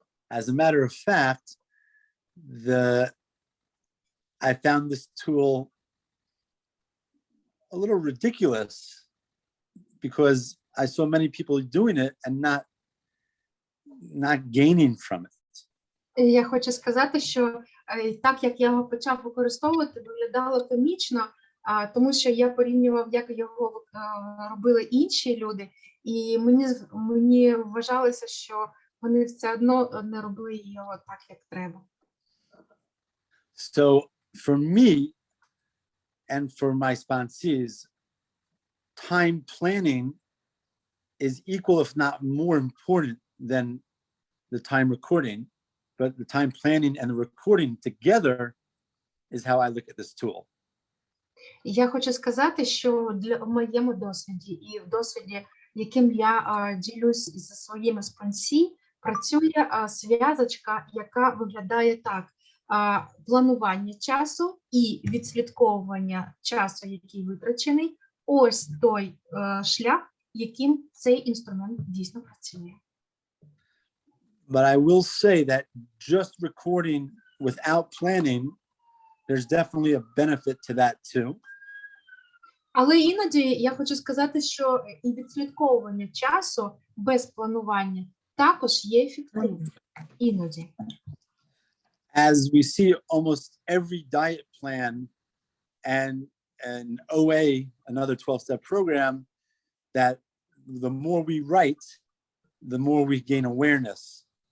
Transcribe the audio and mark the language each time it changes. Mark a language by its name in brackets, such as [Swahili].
[English] As a matter of fact, I found this tool a little ridiculous because I saw many people doing it and not gaining from it. [Ukrainian] Я хочу сказати, що так як я його почав використовувати, виглядало комічно, тому що я порівнював, як його робили інші люди, і мені вважалося, що вони все одно не робили його так, як треба. [English] So for me and for my sponsees, time planning is equal, if not more important than the time recording, but the time planning and the recording together is how I look at this tool. [Ukrainian] Я хочу сказати, що в моєму досвіді і в досвіді, яким я ділюсь зі своїми спонсі, працює зв'язочка, яка виглядає так. Планування часу і відслідковування часу, який витрачений, ось той шлях, яким цей інструмент дійсно працює. [English] But I will say that just recording without planning, there's definitely a benefit to that too. [Ukrainian] Але іноді я хочу сказати, що і відслідковування часу без планування також є ефективним. Іноді. [English] As we see almost every diet plan and an OA, another 12-step program, that the more we write, the more we gain awareness.